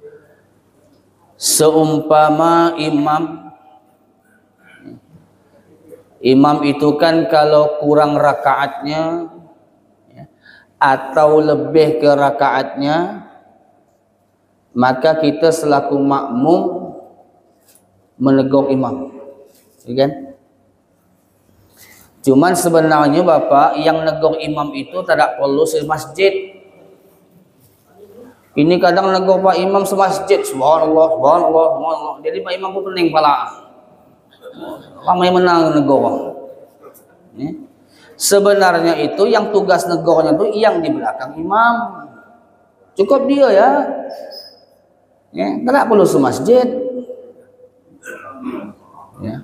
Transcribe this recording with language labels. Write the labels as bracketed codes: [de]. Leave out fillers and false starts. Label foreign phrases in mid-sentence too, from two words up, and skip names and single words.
[id] Seumpama imam itu kan kalau kurang rakaatnya ya, atau lebih ke rakaatnya, maka kita selaku makmum menegur imam, ya kan? Cuman sebenarnya Bapak, yang negur imam itu tidak perlu semasjid. Ini kadang negur Pak Imam semasjid, [ar] subhanallah, subhanallah, subhanallah. [id] Jadi Pak Imam pun pening pala. Ramai menang negur. Ya. Sebenarnya itu yang tugas negornya itu yang di belakang imam. Cukup dia ya. Ya, tidak perlu semasjid. Ya.